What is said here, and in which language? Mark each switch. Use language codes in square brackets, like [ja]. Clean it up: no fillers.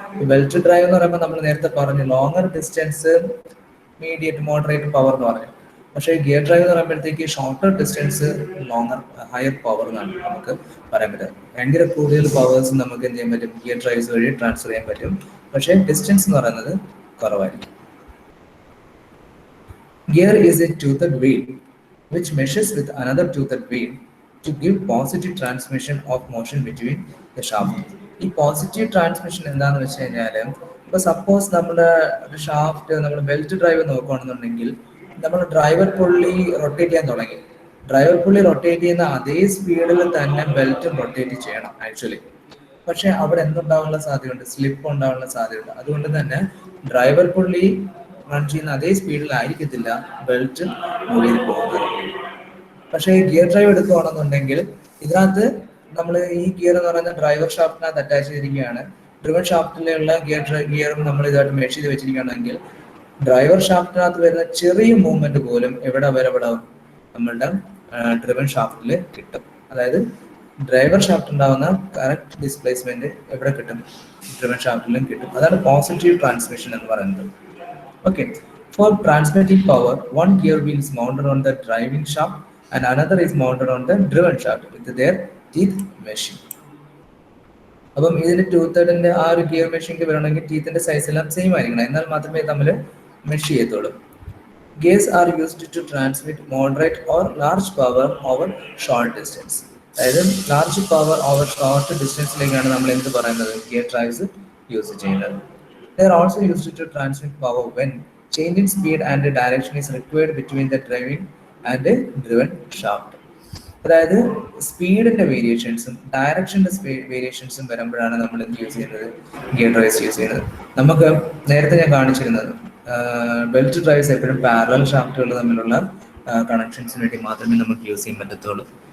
[ml] Belt drive എന്ന് പറയുമ്പോൾ നമ്മൾ നേരത്തെ പറഞ്ഞു [en] longer distance, mediate, moderate power [ml] എന്ന് പറഞ്ഞു. പക്ഷേ ഗിയർ ഡ്രൈവ് എന്ന് പറയുമ്പോഴത്തേക്ക് [en] shorter distance, longer higher power [ml] എന്നാണ് നമുക്ക് പറയാൻ പറ്റുക. ഭയങ്കര കൂടുതൽ പവേഴ്സ് നമുക്ക് എന്ത് ചെയ്യാൻ പറ്റും? ഗിയർ ഡ്രൈവ്സ് വഴി ട്രാൻസ്ഫർ ചെയ്യാൻ പറ്റും. പക്ഷേ ഡിസ്റ്റൻസ് എന്ന് പറയുന്നത് കുറവായിരിക്കും. [en] Gear is a toothed wheel which meshes with another toothed wheel to give positive transmission of motion between the shaft. [ml] ഈ പോസിറ്റീവ് ട്രാൻസ്മിഷൻ എന്താണെന്ന് വെച്ച് കഴിഞ്ഞാൽ, ഇപ്പൊ സപ്പോസ് നമ്മുടെ ഷാഫ്റ്റ് നമ്മൾ ബെൽറ്റ് ഡ്രൈവ് നോക്കുകയാണെന്നുണ്ടെങ്കിൽ നമ്മൾ ഡ്രൈവർ പുള്ളി റൊട്ടേറ്റ് ചെയ്യാൻ തുടങ്ങി. ഡ്രൈവർ പുള്ളി റൊട്ടേറ്റ് ചെയ്യുന്ന അതേ സ്പീഡിൽ തന്നെ ബെൽറ്റും റൊട്ടേറ്റ് ചെയ്യണം ആക്ച്വലി. പക്ഷെ അവിടെ എന്തുണ്ടാവാനുള്ള സാധ്യതയുണ്ട്? സ്ലിപ്പ് ഉണ്ടാവാനുള്ള സാധ്യതയുണ്ട്. അതുകൊണ്ട് തന്നെ ഡ്രൈവർ പുള്ളി റൺ ചെയ്യുന്ന അതേ സ്പീഡിലായിരിക്കത്തില്ല ബെൽറ്റ് മുകളിൽ പോകുന്നത്. പക്ഷേ ഗിയർ ഡ്രൈവ് എടുക്കുകയാണെന്നുണ്ടെങ്കിൽ ഇതിനകത്ത് നമ്മൾ ഈ ഗിയർ എന്ന് പറയുന്നത് ഡ്രൈവർ ഷാഫ്റ്റിനകത്ത് അറ്റാച്ച് ചെയ്തിരിക്കുകയാണ്. ഡ്രിവൺ ഷാഫ്റ്റിലുള്ള ഗിയറും നമ്മൾ ഇതായിട്ട് മെഷ് ചെയ്ത് വെച്ചിരിക്കുകയാണെങ്കിൽ ഡ്രൈവർ ഷാഫ്റ്റിനകത്ത് വരുന്ന ചെറിയ മൂവ്മെന്റ് പോലും എവിടെ നമ്മളുടെ ഡ്രിവൺ ഷാഫ്റ്റിൽ കിട്ടും. അതായത് ഡ്രൈവർ ഷാഫ്റ്റ് ഉണ്ടാവുന്ന കറക്റ്റ് ഡിസ്പ്ലേസ്മെന്റ് എവിടെ കിട്ടും? ഡ്രിവൺ ഷാഫ്റ്റിലും കിട്ടും. അതാണ് പോസിറ്റീവ് ട്രാൻസ്മിഷൻ എന്ന് പറയുന്നത്. [en] Okay, for transmitting power, one gear wheel is mounted on the driving shaft and another is mounted on the driven shaft with their teeth meshing. [ml] അപ്പം ഇതിന്റെ ടൂത്തഡിന്റെ ആ ഒരു ഗിയർ മെഷീനിൽ വരണമെങ്കിൽ ടീത്തിന്റെ സൈസ് എല്ലാം സെയിം ആയിരിക്കണം, എന്നാൽ മാത്രമേ തമ്മിൽ മെഷ് ചെയ്യത്തുള്ളൂ. [en] Gears are used to transmit moderate or large power over short distance. [ml] അതായത് [en] large power over short [ml] ഡിസ്റ്റൻസിലേക്കാണ് നമ്മൾ എന്ത് പറയുന്നത്? ഗിയർ ഡ്രൈവ്സ് യൂസ് ചെയ്യുന്നത്. [en] They are also used to transmit power when change in speed and direction is required between the driving and the driven shaft. [ml] അതായത് സ്പീഡിന്റെ വേരിയേഷൻസും ഡയറക്ഷന്റെ വേരിയേഷൻസും വരുമ്പോഴാണ് നമ്മൾ എന്ത് use ചെയ്യുന്നത്? ഗിയർ ഡ്രൈവ്സ് യൂസ് ചെയ്യുന്നത്. നമുക്ക് നേരത്തെ ഞാൻ കാണിച്ചിരുന്നത് ബെൽറ്റ് ഡ്രൈവ്സ് എപ്പോഴും പാരലൽ ഷാഫ്റ്റുകൾ തമ്മിലുള്ള കണക്ഷൻസിന് വേണ്ടി മാത്രമേ നമുക്ക് യൂസ് ചെയ്യാൻ പറ്റത്തുള്ളൂ.